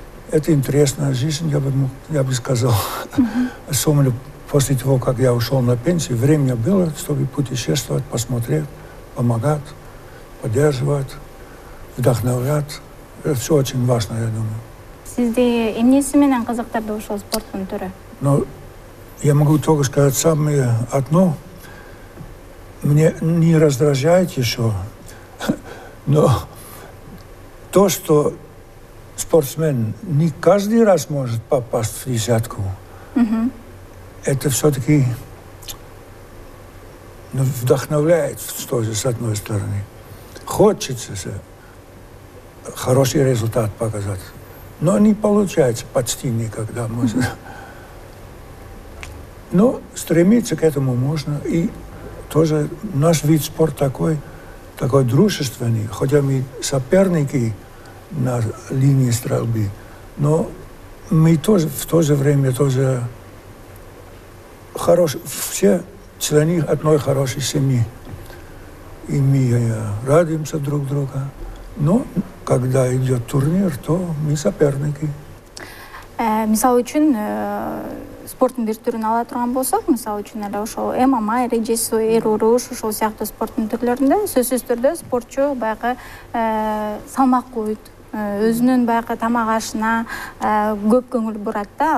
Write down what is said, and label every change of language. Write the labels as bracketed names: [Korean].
[Russian] Это интересная жизнь, я бы сказал. Особенно после того, как я ушел на пенсию, время было, чтобы путешествовать, посмотреть, помогать, поддерживать, вдохновлять. Это все очень важно, я думаю. [Kyrgyz] Сизде эмнеси менен кызыктырды ушул спорттун түрү? [Russian] Но я могу только сказать самое одно. Мне не раздражает еще, но то, что спортсмен не каждый раз может попасть в десятку, это все-таки вдохновляет тоже с одной стороны. Хочется хороший результат показать. Но не получается почти никогда. Но стремиться к этому можно. И тоже наш вид спорта такой дружественный, хотя мы соперники на линии стрельбы, но мы тоже в то же время тоже все члены одной хорошей семьи. И мы радуемся друг друга. Но когда идет турнир, то мы соперники. [Kyrgyz] Мисалы үчүн спорттун бир түрүн ала турган болсок, мисалы үчүн эле ошол ММА, режиссу, эр уруш, ошол сыяктуу спорттун түрлөрүндө сөзсүз түрдө спортчу баягы салмак коют, өзүнүн баягы тамак ашына көп көңүл бурат да.